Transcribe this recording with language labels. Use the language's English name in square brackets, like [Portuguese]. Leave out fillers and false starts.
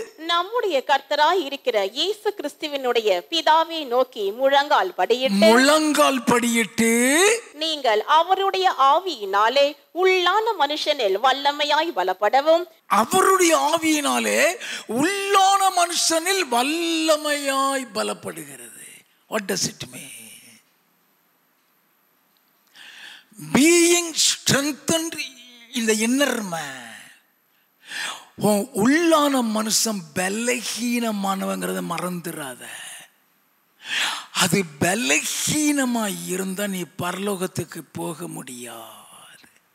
[Tamil] நம்முடைய கர்த்தராய் இருக்கிற இயேசு கிறிஸ்துவினுடைய பிதாவை நோக்கி முழங்கால் படியிட்டு நீங்கள் அவருடைய ஆவியினாலே உள்ளான மனுஷனில் வல்லமையாய் பலப்படவும். அவருடைய ஆவியினாலே உள்ளான மனுஷனில் வல்லமையாய் பலப்படுகிறது. [English] What does it mean? Being strengthened in the inner man. [Tamil] உள்ளான மனுஷன் பலகீனமானவங்கிறத மறந்துடாத. அது பலகீனமா இருந்தா நீ பரலோகத்துக்கு போக முடியாது.